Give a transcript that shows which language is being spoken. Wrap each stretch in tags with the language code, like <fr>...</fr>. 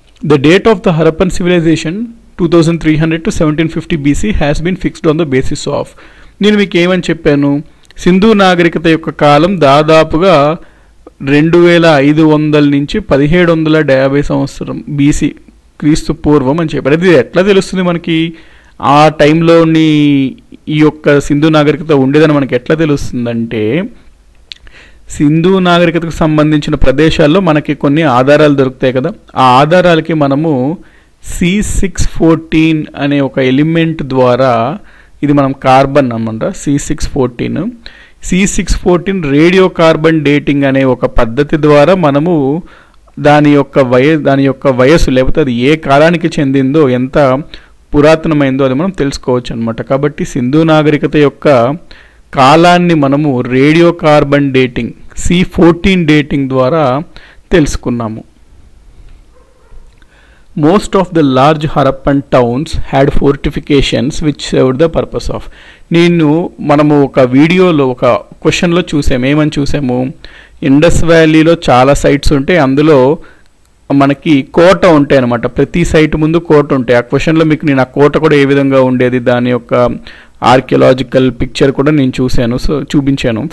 <en>The date of the Harappan civilization 2300 to 1750 BC has been fixed on the basis of.</en> <te>నేను మీకు ఏమని చెప్పాను, సింధు నాగరికత యొక్క కాలం దాదాపుగా 2500 నుంచి 1750 సంవత్సరం బీసీ క్రీస్తు పూర్వం అని చెప్పారు. అది ఎట్లా తెలుస్తుంది మనకి, ఆ టైంలోని ఈ యొక్క సింధు నాగరికత ఉండేదని మనకి ఎట్లా తెలుస్తుందంటే సింధు నాగరికతకు సంబంధించిన ప్రదేశాల్లో మనకి కొన్ని ఆధారాలు దొరుకుతాయి కదా, ఆ ఆధారాలకి మనము C614 అనే ఒక ఎలిమెంట్ ద్వారా, ఇది మనం కార్బన్ అన్నమాట, C614 రేడియో కార్బన్ డేటింగ్ అనే ఒక పద్ధతి ద్వారా మనము దాని యొక్క వయస్సు లేకపోతే అది ఏ కాలానికి చెందిందో, ఎంత పురాతనమైందో అది మనం తెలుసుకోవచ్చు అనమాట. కాబట్టి సింధు నాగరికత యొక్క కాలాన్ని మనము radio carbon dating C14 dating ద్వారా తెలుసుకున్నాము.</te> <en>Most of the large Harappan towns had fortifications which served the purpose of.</en> <te>మనము ఒక వీడియోలో ఒక క్వశ్చన్లో చూసాము, ఏమని చూసాము, ఇండస్ వ్యాలీలో చాలా సైట్స్ ఉంటాయి, అందులో మనకి కోట ఉంటాయి అనమాట. ప్రతి సైట్ ముందు కోట ఉంటాయి. ఆ క్వశ్చన్లో మీకు నేను ఆ కోట కూడా ఏ విధంగా ఉండేది, దాని యొక్క ఆర్కియలాజికల్ పిక్చర్ కూడా నేను చూపించాను.</te>